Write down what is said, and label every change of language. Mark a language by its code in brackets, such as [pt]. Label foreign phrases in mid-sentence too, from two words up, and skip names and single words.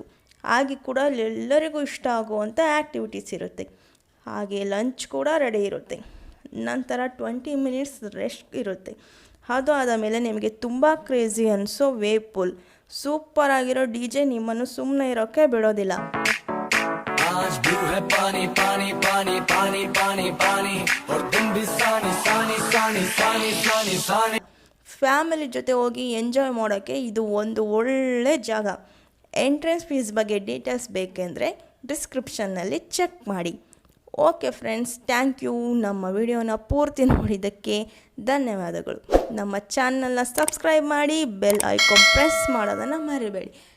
[kn] ಹಾಗೆ ಕೂಡ ಎಲ್ಲರಿಗೂ ಇಷ್ಟ ಆಗುವಂಥ ಆ್ಯಕ್ಟಿವಿಟೀಸ್ ಇರುತ್ತೆ. ಹಾಗೆ ಲಂಚ್ ಕೂಡ ರೆಡಿ ಇರುತ್ತೆ. ನಂತರ 20 [en] minutes rest [kn] ಇರುತ್ತೆ. ಅದು ಆದ ಮೇಲೆ ನಿಮಗೆ ತುಂಬ ಕ್ರೇಜಿ ಅನಿಸೋ [en] wave pool. [kn] ಸೂಪರ್ ಆಗಿರೋ DJ ನಿಮ್ಮನ್ನು ಸುಮ್ಮನೆ ಇರೋಕ್ಕೆ ಬಿಡೋದಿಲ್ಲ. [hi] आज भी है पानी पानी पानी पानी पानी पानी और तुम भी सानी सानी सानी सानी सानी सानी. [kn] ಫ್ಯಾಮಿಲಿ ಜೊತೆ ಹೋಗಿ ಎಂಜಾಯ್ ಮಾಡೋಕ್ಕೆ ಇದು ಒಂದು ಒಳ್ಳೆ ಜಾಗ. [en] entrance fees [kn] ಬಗ್ಗೆ ಡೀಟೇಲ್ಸ್ ಬೇಕೆಂದರೆ ಡಿಸ್ಕ್ರಿಪ್ಷನ್ನಲ್ಲಿ ಚೆಕ್ ಮಾಡಿ. [en] Okay friends, thank you. [kn] ನಮ್ಮ ವಿಡಿಯೋನ ಪೂರ್ತಿ ನೋಡಿದ್ದಕ್ಕೆ ಧನ್ಯವಾದಗಳು. ನಮ್ಮ ಚಾನಲ್ನ ಸಬ್ಸ್ಕ್ರೈಬ್ ಮಾಡಿ, [en] bell icon press [kn] ಮಾಡೋದನ್ನು ಮರಿಬೇಡಿ.